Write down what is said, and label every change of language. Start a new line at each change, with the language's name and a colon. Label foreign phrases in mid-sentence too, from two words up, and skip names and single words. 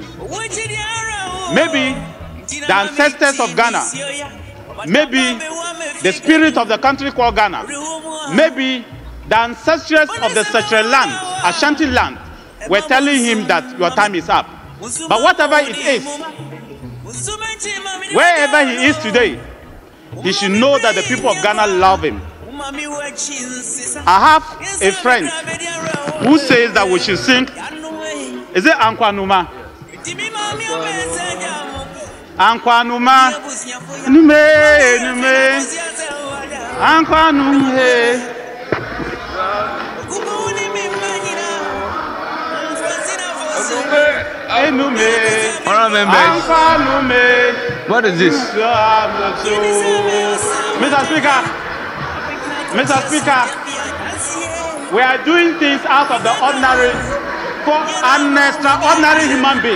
English: Maybe the ancestors of Ghana, maybe the spirit of the country called Ghana, maybe the ancestors of the Sacred land, Ashanti land, were telling him that your time is up. But whatever it is, wherever he is today, he should know that the people of Ghana love him. I have a friend who says that we should sing, is it Ankwanuma?
Akan: Ankwanuma, nume, nume, Ankwanume.
English: What is this? Mr. Speaker, we are doing things out of the ordinary for an extraordinary human being.